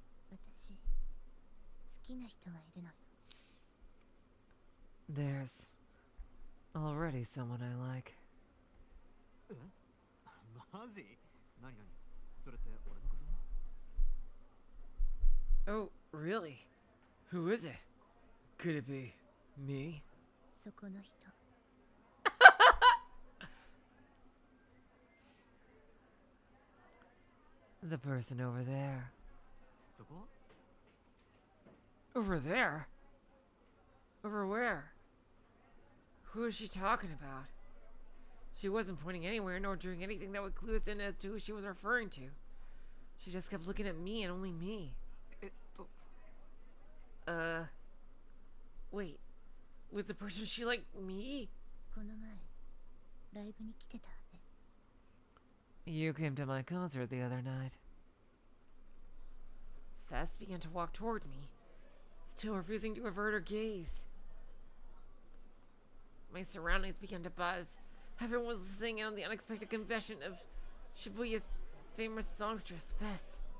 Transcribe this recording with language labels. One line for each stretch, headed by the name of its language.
Japanese: 私好きな人がいるのよ。
English: There's already someone I like.
Japanese: え？マジ？何？それって俺のこと？
English: Oh, really? Who is it? Could it be me?
Japanese: そこの人。
English: The person over there.
Japanese: そこ？
English: Over there? Over where? Who is she talking about? She wasn't pointing anywhere nor doing anything that would clue us in as to who she was referring to. She just kept looking at me and only me. Wait. Was the person she like me?
Japanese: この前ライブに来てたわね。
English: You came to my concert the other night. Fess began to walk toward me, still refusing to avert her gaze. My surroundings began to buzz. Everyone was listening in on the unexpected confession of Shibuya's famous songstress, Fess.